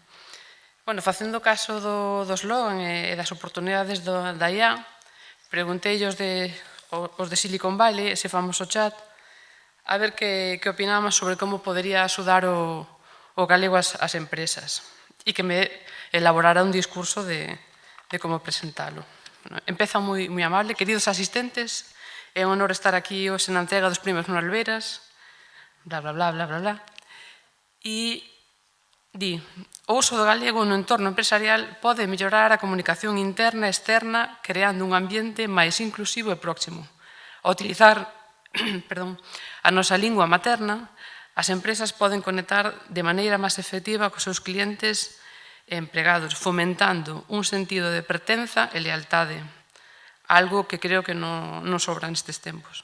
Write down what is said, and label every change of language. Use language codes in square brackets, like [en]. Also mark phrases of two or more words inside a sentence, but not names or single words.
[gl] Facendo caso do slogan e das oportunidades da IA, pregunteillos os de Silicon Valley, ese famoso chat, a ver que opinaban sobre como podería axudar o galego ás empresas e que me elaborara un discurso de como presentalo. Empeza moi amable. Queridos asistentes, é un honor estar aquí hoxe na entrega dos premios Manuel Beiras, bla, bla, bla, bla, bla, bla. E di, o uso do galego no entorno empresarial pode mellorar a comunicación interna e externa creando un ambiente máis inclusivo e próximo. Ao utilizar a nosa lingua materna, as empresas poden conectar de maneira máis efectiva cos seus clientes e empregados, fomentando un sentido de pertenza e lealtade, algo que creo que non sobra nestes tempos.